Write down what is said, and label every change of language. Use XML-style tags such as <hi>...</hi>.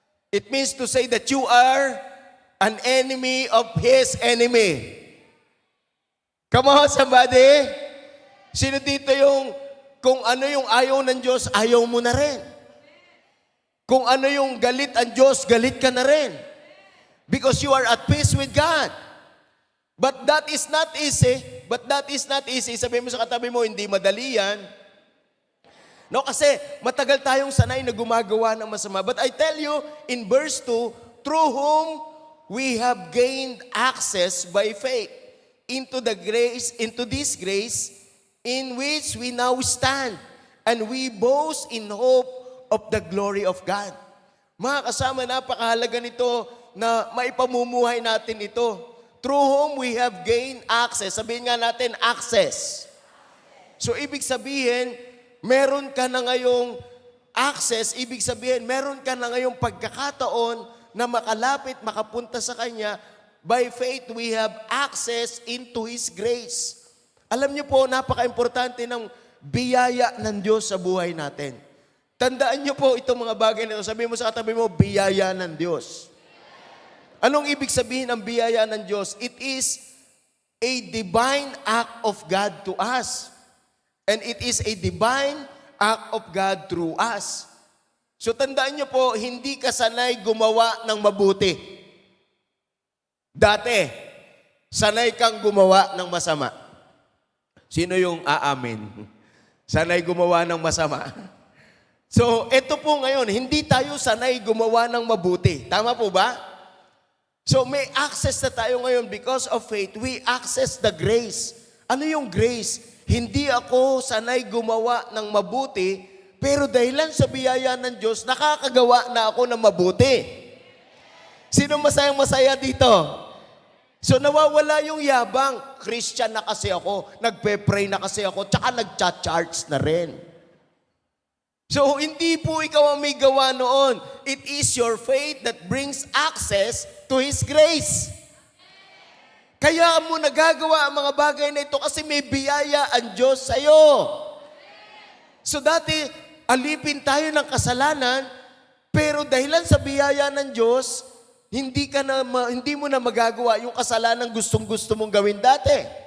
<en>It means to say that you are an enemy of His enemy. Come on, somebody.</en> <tl>Sino dito yung, kung ano yung ayaw ng Diyos, ayaw mo na rin. Kung ano yung galit ang Diyos, galit ka na rin.</tl> <en>Because you are at peace with God. But that is not easy. But that is not easy.</en> <tl>Sabihin mo sa katabi mo, hindi madali yan. No, kasi matagal tayong sanay na gumagawa ng masama.</tl> <en>But I tell you, in verse 2, through whom we have gained access by faith into this grace in which we now stand, and we boast in hope of the glory of God.</en> <tl>Mga kasama, napakahalaga nito na maipamumuhay natin ito.</tl> <en>Through whom we have gained access.</en> <tl>Sabihin nga natin, access. So, ibig sabihin, meron ka na ngayong access, ibig sabihin, meron ka na ngayong pagkakataon na makalapit, makapunta sa Kanya.</tl> <en>By faith, we have access into His grace.</en> <tl>Alam niyo po, napaka-importante ng biyaya ng Diyos sa buhay natin. Tandaan niyo po itong mga bagay na ito. Sabihin mo sa katabi mo, biyaya ng Diyos. Anong ibig sabihin ng biyaya ng Diyos?</tl> <en>It is a divine act of God to us. And it is a divine act of God through us.</en> <tl>So tandaan niyo po, hindi ka sanay gumawa ng mabuti. Dati, sanay kang gumawa ng masama. Sino yung aamin? Sanay gumawa ng masama. So, ito po ngayon, hindi tayo sanay gumawa ng mabuti. Tama po ba? So, may access na tayo ngayon</tl> <en>because of faith. We access the grace.</en> <tl>Ano yung</tl> <en>grace?</en> <tl>Hindi ako sanay gumawa ng mabuti, pero dahilan sa biyaya ng Diyos, nakakagawa na ako ng mabuti. Sino masayang-masaya dito? So nawawala yung yabang. Christian na kasi ako, nagpe-pray na kasi ako, tsaka nagcha-charts na rin. So hindi po ikaw ang may gawa noon.</tl> <en>It is your faith that brings access to His grace.</en> <tl>Kaya mo nagagawa ang mga bagay na ito kasi may biyaya ang Diyos sa'yo. So dati, alipin tayo ng kasalanan, pero dahilan sa biyaya ng Diyos, hindi mo na magagawa yung kasalanan gustong-gusto mong gawin dati.</tl>